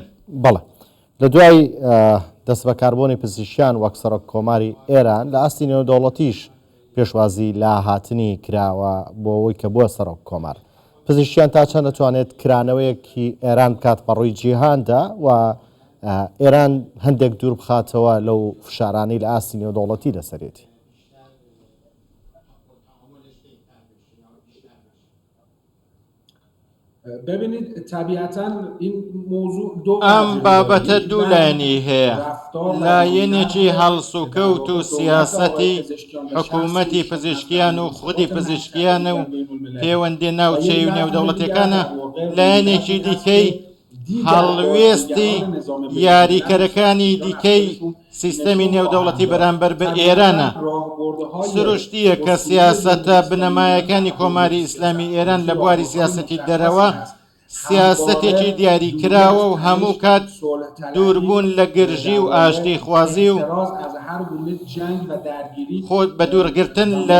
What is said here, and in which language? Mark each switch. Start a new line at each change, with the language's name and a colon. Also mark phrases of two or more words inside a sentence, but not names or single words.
Central Kurdish: بەڵێ لە دوای دەست بەکاربوونی پزیشکیان وەک سەرۆک کۆماری ئێران لە ئاستی نێودەوڵەتیش پێشوازی لا هاتنی کراوە بۆ ئەوەی کە بووە سەرۆک کۆمار. پزیشکیان تا چەند دەتوانێت کرانەوەیەکی ئێران بکات بەڕووی جیهاندا و ئێران هەندێک دوور بخاتەوە لەو فشارانەی لە ئاستی نێودەوڵەتی لەسەرێتی.
Persian: ببینید طبیعتاً این موضوع دو
Central Kurdish: ئەم بابەتە دوولایەنی هەیە. لایەنێکی هەڵسوکەوت و سیاسەتی حکوومەتی پزیشکیان و خودی پزیشکیانە و پەیوەندی ناوچەی و نێودەوڵەتەکانە، لایەنێکی دیکەی هەڵوێستی یاریکەرەکانی دیکەی سیستەمی نێودەوڵەتی بەرامبەر بە ئێرانە سروشتیە کە سیاسەتە بنەمایەکانی کۆماری ئیسلامی ئێران لە بواری سیاسەتی دەرەوە سیاسەتێکی دیاریکراوە و هەموو کات دووربوون لە گرژی و ئاشتی خوازی و خۆت بە دوورگرتن لە